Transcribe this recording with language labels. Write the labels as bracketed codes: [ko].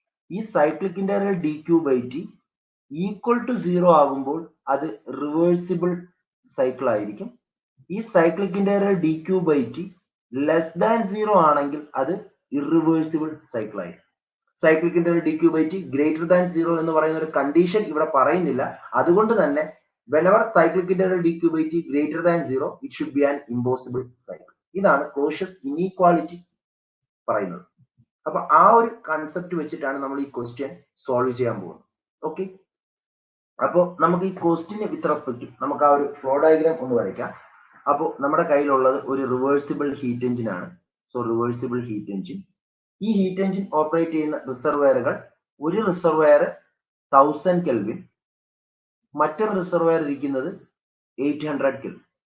[ml] ഈ cyclic integral dq by t equal to 0 ആകുമ്പോൾ അത് റിവേഴ്സിബിൾ സൈക്കിൾ ആയിരിക്കും. ഈ cyclic integral dq by t less than 0 ആണെങ്കിൽ അത് ഇറിവേഴ്സിബിൾ സൈക്കിൾ ആയിരിക്കും. Cyclic integral dq by t greater than 0 എന്ന് പറയുന്ന ഒരു കണ്ടീഷൻ ഇവിടെ പറയുന്നില്ല. അതുകൊണ്ട് തന്നെ [en] whenever cyclic integral dq by t greater than 0, it should be an impossible cycle. [ml] ഇതാണ് ക്ലോഷ്യസ് ഇനീക്വാളിറ്റി പറയുന്നത്. അപ്പൊ ആ ഒരു കൺസെപ്റ്റ് വെച്ചിട്ടാണ് നമ്മൾ ഈ ക്വസ്റ്റ്യൻ സോൾവ് ചെയ്യാൻ പോകുന്നത്. ഓക്കെ, അപ്പോൾ നമുക്ക് ഈ ക്വസ്റ്റ്യന് വിത്ത് റെസ്പെക്ട് നമുക്ക് ആ ഒരു ഫ്ലോ ഡയഗ്രാം ഒന്ന് വരയ്ക്കാം. അപ്പോൾ നമ്മുടെ കയ്യിലുള്ളത് ഒരു റിവേഴ്സിബിൾ ഹീറ്റ് എഞ്ചിൻ ആണ്. സോ റിവേഴ്സിബിൾ ഹീറ്റ് എഞ്ചിൻ, ഈ ഹീറ്റ് എഞ്ചിൻ ഓപ്പറേറ്റ് ചെയ്യുന്ന റിസർവയറുകൾ, ഒരു റിസർവയർ 1000 കെൽവിൻ, മറ്റൊരു റിസർവയർ ഇരിക്കുന്നത് 800 കെൽവിൻ.